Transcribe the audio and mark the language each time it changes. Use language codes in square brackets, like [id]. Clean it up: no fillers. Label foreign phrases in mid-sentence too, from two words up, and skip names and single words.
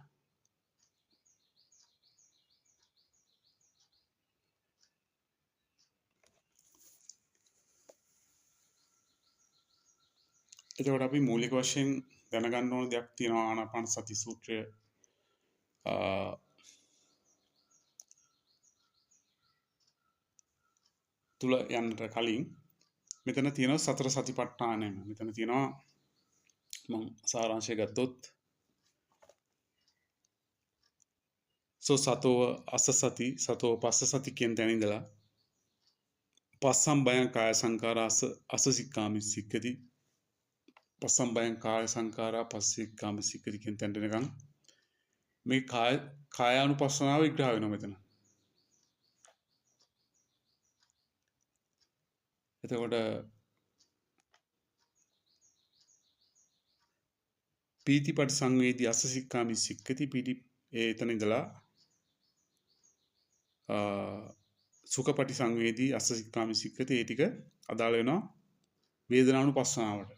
[si] එතකොට අපි මූලික වශයෙන් දැනගන්න ඕන දෙයක් තියෙනවා ආනාපාන සති සූත්‍රය තුල යන්නට කලින් මෙතන තියෙනවා සතර සතිපට්ඨානය. මෙතන තියෙනවා මම සාරාංශය ගත්තොත් [pi] සතෝ අසසති සතෝ පස්සසති [si] කියන තැන ඉඳලා [pi] පස්සම් බයං කාය සංකාරා අසසික්කාමි සික්කති පස්සම් බයං කාය සංකාරා පස්සික්කාමි සික්කති [si] කියන තැනට එනකන් මේ කායානුපස්සනාව විග්‍රහ වෙනවා මෙතන. එතකොට [pi] පීතිපටි සංවේදී අසසික්කාමි සික්කති පීති [si] එතන ඉඳලා [pi] සුඛපටි සංවේදී අසසික්කාමි සික්කති [si] ඒ ටික අදාළ වෙනවා වේදනානුපස්සනාවට.